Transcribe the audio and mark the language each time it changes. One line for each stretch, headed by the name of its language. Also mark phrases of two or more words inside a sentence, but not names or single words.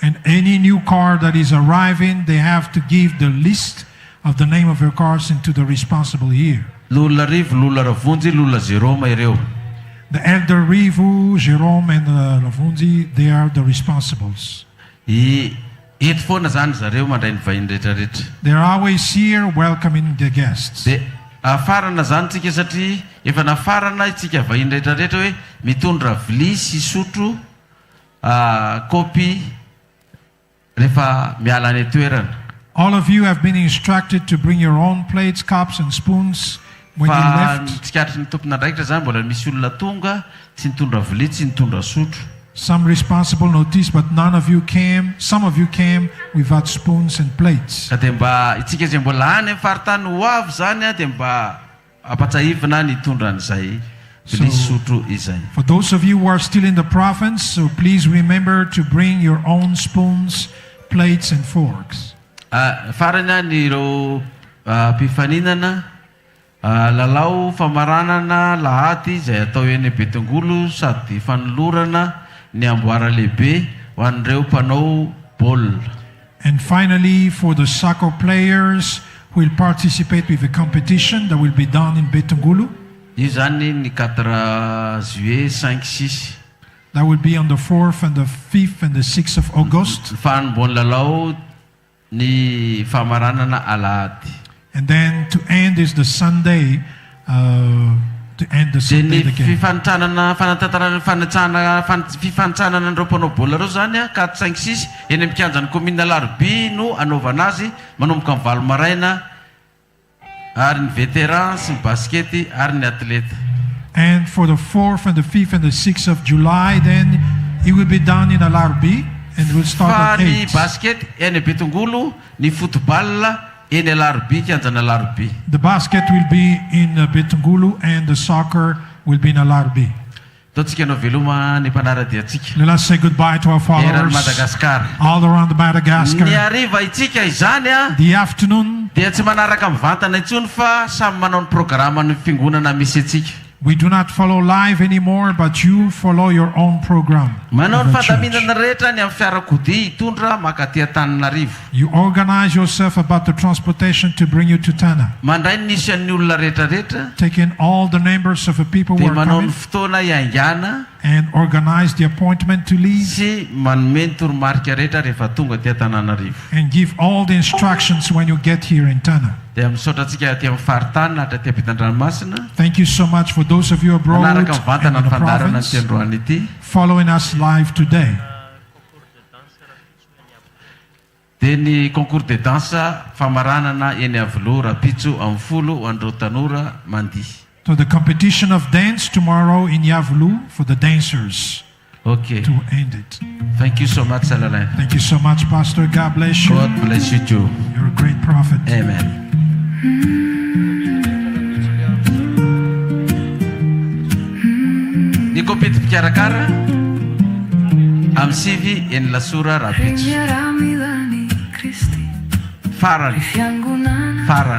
English: And any new car that is arriving, they have to give the list of the name of their cars into the responsible here.
Malagasy: Lolona rivo, lolona ravonjy, lolona Jérôme ireo.
English: The elder Rivu, Jerome, and Lavunzi, they are the responsibles.
Malagasy: Eto foana zany zareo mandray ny vahiny rehetrarehetra.
English: They're always here welcoming the guests.
Malagasy: Dia afarana zany tsika satria efa nafarana itsika vahiny rehetrarehetra hoe mitondra vilia sy sotro kopy rehefa miala any toerana.
English: All of you have been instructed to bring your own plates, cups, and spoons when you left.
Malagasy: Tsikatry ny tompona ndraikitra zany mbola misy olona tonga tsy nitondra vilia tsy nitondra sotro.
English: Some responsible noticed, but none of you came. Some of you came without spoons and plates.
Malagasy: Ka dia mba itsika izay mbola any amin'ny faritany ho avy zany dia mba apatsahivina ny hitondra an'izay vilia sy sotro izay.
English: For those of you who are still in the province, so please remember to bring your own spoons, plates, and forks.
Malagasy: Farany ny ireo mpifaninana lalao famaranana lahady izay atao eny Betongolo sady fanolorana ny amboara lehibe ho an'ireo mpanao baolina.
English: And finally, for the soccer players who will participate with the competition that will be done in Betongolo.
Malagasy: Io zany ny 4 juillet 5-6.
English: That will be on the 4th and the 5th and the 6th of August.
Malagasy: Fanomboany lalao ny famaranana alahady.
English: And then to end is the Sunday, to end the Sunday
Malagasy: Ny
English: again.
Malagasy: fifanitsanana andreo mpanao baolina reo zany 4-5-6 eny amin'ny kianjan'ny commune Larby no anaovana azy manomboka amin'ny valo maraina ary ny vétéran sy ny baskety ary ny athlète.
English: And for the 4th and the 5th and the 6th of July, then it will be done in Larby and will start
Malagasy: Fa
English: at
Malagasy: ny
English: 8.
Malagasy: basket eny Betongolo, ny football eny Larby kianjana Larby.
English: The basket will be in Betongulu and the soccer will be in Larby.
Malagasy: Taontsika anao veloma ny mpanaradiantsika.
English: Let us say goodbye to our
Malagasy: Eran'ny
English: followers
Malagasy: Madagasikara.
English: all around Madagascar.
Malagasy: Ny hariva itsika izany
English: The afternoon,
Malagasy: dia tsy manaraka mivantana intsony fa samy manao ny programma ny fiangonana misy atsika.
English: we do not follow live anymore, but you follow your own program.
Malagasy: Manao
English: of
Malagasy: ny
English: the church.
Malagasy: fadaminana rehetra ny amin'ny fiarakodia hitondra makaty Antananarivo.
English: You organize yourself about the transportation to bring you to Tana,
Malagasy: Mandray ny isan'ny olona rehetrarehetra
English: taking all the numbers of the people who
Malagasy: dia
English: are
Malagasy: manao ny
English: coming
Malagasy: fotoana iaingana
English: and organize the appointment to leave
Malagasy: sy manome ny toromarika rehetra rehefa tonga ty Antananarivo.
English: and give all the instructions when you get here in Tana.
Malagasy: Dia misaotra antsika aty amin'ny faritany na aty ampitan-dranomasina
English: Thank you so much for those of you abroad and
Malagasy: manaraka
English: in
Malagasy: mivantana ny
English: the
Malagasy: fandarana ny
English: province
Malagasy: androany ity.
English: following us live today.
Malagasy: Dia ny
French: concours de danse
Malagasy: famaranana eny Avilo Rapitso amin'ny folo ho andreo tanora mandihy.
English: So the competition of dance tomorrow in Yavlu for the dancers Okay. to end it. Thank you so much, Salalai. Thank you so much, Pastor. God bless you. God bless you too. You're a great prophet. Amen.
Malagasy: Ny kopety mpikarakara amin'ny sivy eny Lasora Rapitso. Farany. Farany.